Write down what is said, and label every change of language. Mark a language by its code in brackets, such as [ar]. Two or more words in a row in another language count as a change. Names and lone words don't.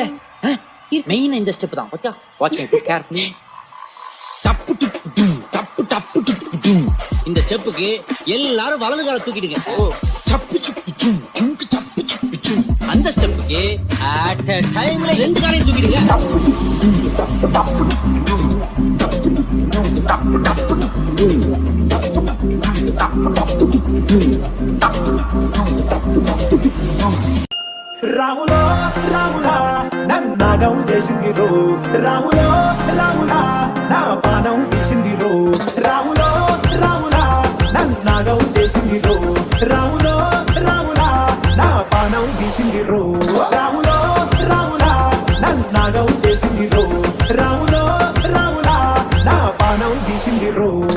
[ta] மெயின் இந்த ஸ்டெப் தான். பாத்தியா? [en] watch me carefully. டப்பு டப்பு டும் டப்பு டப்பு டப்பு டும். [ta] இந்த ஸ்டெப்புக்கு எல்லாரும் வலது கால தூக்கிடுங்க. சப்பு சுப்பு டும் ஜுங்கு சப்பு சுப்பு டும். அந்த ஸ்டெப்புக்கு [en] at a timeல [ta] 2 காலையும் தூக்கிடுங்க. [te] రాములో రాములా నన్నాగం చేసిందిరో. రాములో రాములా నా పానం తీసిందిరో. రాములో రాములా నన్నాగం చేసిందిరో. రాములో రాములా నా పానం తీసిందిరో. రాములో రాములా నన్నాగం చేసిందిరో. రాములో రాములా నా పానం తీసిందిరో.